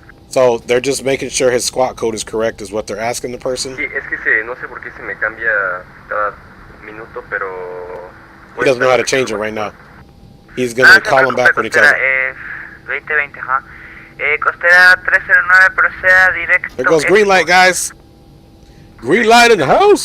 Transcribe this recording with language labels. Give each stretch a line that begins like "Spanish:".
English: So they're just making sure his squat code is correct, is what they're asking the person.
Spanish: Sí, es que no sé por qué se me cambia cada minuto, pero...
English: He doesn't know how to change it right now. He's going to call him back when he tells him.
Spanish: 2020, ajá. Costera 309, proceda directo.
English: There goes green light, guys. Green light in the house.